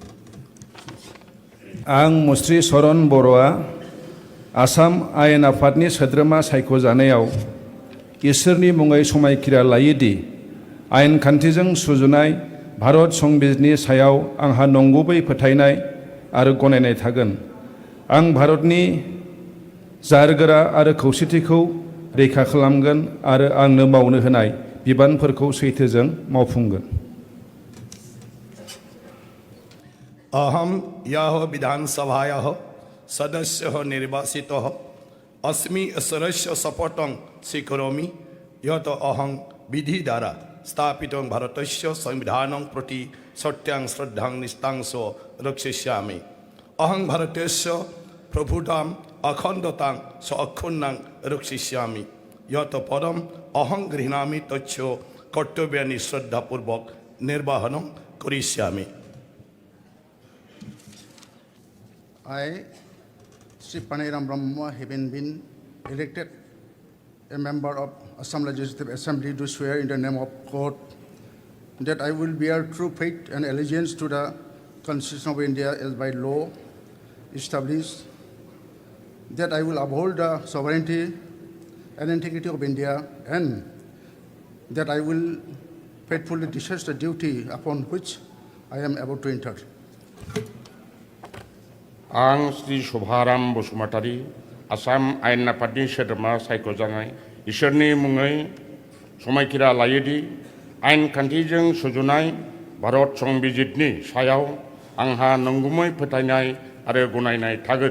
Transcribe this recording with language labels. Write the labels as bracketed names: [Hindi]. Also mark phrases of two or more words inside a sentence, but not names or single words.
[Bodo] आं मुस्रि चरण बर'आ आसाम आयेन आफादनि सोद्रोमा सायख'जानायाव इसोरनि मुङै समायखिरा लायोदि आयेन खान्थिजों सुजुनाय भारत संबिजितनि सायाव आंहा नंगुबै फोथायनाय आरो गनायनाय थागोन। आं भारतनि जारगोरा आरो खौसेथिखौ रैखा खालामगोन आरो आंनो मावनो होनाय बिबानफोरखौ सैथोजों मावफुंगोन। [Sanskrit] अहम यह विधानसभायाः सदस्यः निर्वाचितः अस्मि ईश्वरस्य शपथं स्वीकरोमि यत् अहं विधि द्वारा स्थापितं भारतस्य संविधानं प्रति सत्यां श्रद्धां निष्ठां च रक्षयिष्यामि। अहं भारतस्य प्रभुतां अखण्डतां च अक्षुण्णां रक्षयिष्यामि। यत् पदम् अहं गृह्णामि तच्च कर्तव्यानि श्रद्धापूर्वक निर्वहनं करिष्यामि। [English] I, Sri Paniram Brahma, having been elected a member of Assam Legislative Assembly, do swear in the name of God that I will bear true faith and allegiance to the Constitution of India as by law established, that I will uphold the sovereignty and integrity of India, and that I will faithfully discharge the duty upon which I am about to enter. [Bodo] आं श्री शोभाराम बसुमतारी आसाम आयेन आफादनि सोद्रोमा सायख'जानाय इसोरनि मुङै समायखिरा लायोदि आयेन खान्थिजों सुजुनाय भारत संबिजितनि सायाव आंहा नंगुबै फोथायनाय आरो गनायनाय थागोन।